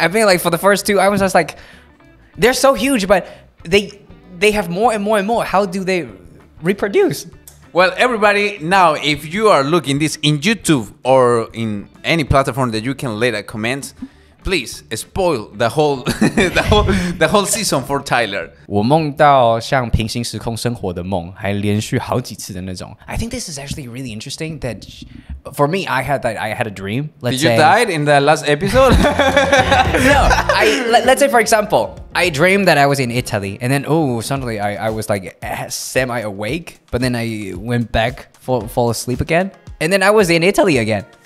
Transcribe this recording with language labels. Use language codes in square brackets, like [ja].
[en] I mean, like for the first 2, I was just like, they're so huge, but they have more and more and more. How do they reproduce? Well, everybody, now if you are looking this in YouTube or in any platform that you can leave a comment, please spoil the whole season for Tyler. [zh] 我梦到像平行时空生活的梦，还连续好几次的那种。 [en] I think this is actually really interesting. That for me, I had a dream. Did you die in the last episode? No, let's say for example, I dreamed that I was in Italy, and then suddenly I was like semi awake, but then I went back fall asleep again, and then I was in Italy again.